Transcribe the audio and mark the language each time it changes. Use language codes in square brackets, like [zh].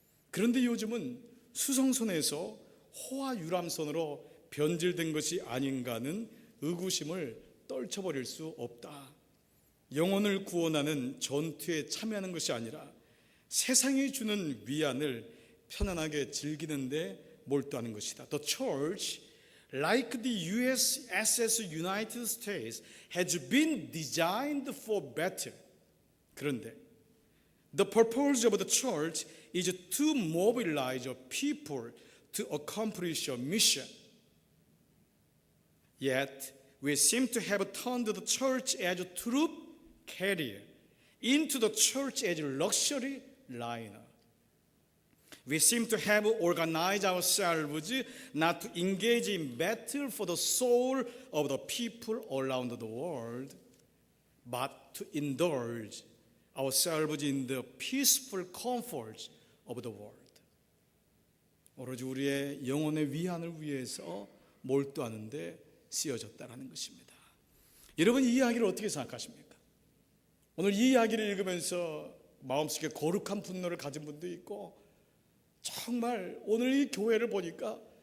[ko] 그런데 요즘은 수송선에서 호화 유람선으로 변질된 것이 아닌가 하는 의구심을 떨쳐버릴 수 없다. 영혼을 구원하는 전투에 참여하는 것이 아니라 세상이 주는 위안을 편안하게 즐기는 데 몰두하는 것이다. [en] The church, like the USS United States, has been designed for battle. [ko] 그런데 [en] the purpose of the church is to mobilize people to accomplish a mission. Yet we seem to have turned the church as a troop carrier into the church as a luxury liner. We seem to have organized ourselves not to engage in battle for the soul of the people around the world, but to indulge ourselves in the peaceful comforts of the world. [ko] 오로지 우리의 영혼의 위안을 위해서 몰두하는데 쓰여졌다는 것입니다. 여러분, 이 이야기를 어떻게 생각하십니까? 오늘 이 이야기를 읽으면서 마음속에 거룩한 분노를 가진 분도 있고, 정말 오늘 이 교회를 보니까